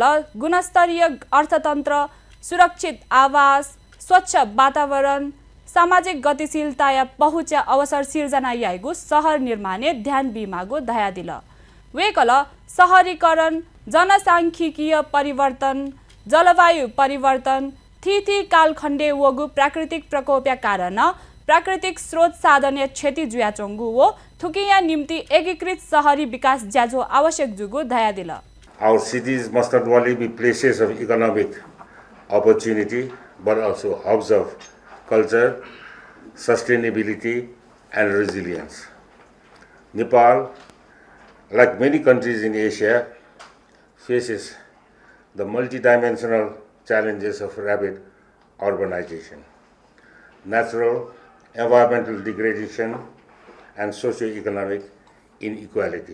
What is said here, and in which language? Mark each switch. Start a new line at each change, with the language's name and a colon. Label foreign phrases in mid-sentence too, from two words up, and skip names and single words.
Newari: गुणस्तरीय अर्थतन्त्र सुरक्षित आवास स्वच्छ वातावरण सामाजिक गतिशीलता या पहुँच अवसर सिर्जना यागु शहर निर्माणे ध्यान बिमागु दया दिल वेकल शहरीकरण जनसाङ्ख्यिकीय परिवर्तन जलवायु परिवर्तन थिथि कालखण्डे वगु प्राकृतिक प्रकोपया कारण प्राकृतिक स्रोत साधन क्षति जुया चोङ्गु हो थुकिया निम्ति एकीकृत शहरी विकास ज्याझो आवश्यक जुगु दया दिल
English: Our cities must not only be places of economic opportunity but also hubs of culture, sustainability, and resilience. Nepal, like many countries in Asia, faces the multidimensional challenges of rapid urbanization, natural environmental degradation, and socio-economic inequality.